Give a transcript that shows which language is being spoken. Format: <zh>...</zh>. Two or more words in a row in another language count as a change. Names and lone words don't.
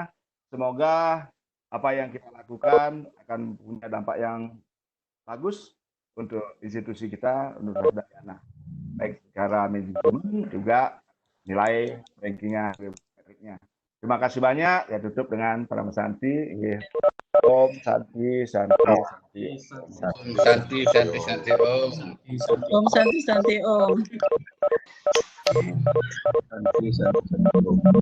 <id>Semoga apa yang kita lakukan akan punya dampak yang bagus untuk institusi kita, untuk Udayana. Baik secara manajemen juga nilai rankingnya. Terima kasih banyak. Ya tutup dengan Pranama Santi.</id> <sa>Om Santi Santi Santi. Santi Santi Santi Om. Om Santi Santi Om. Santi Santi Santi Om.</sa>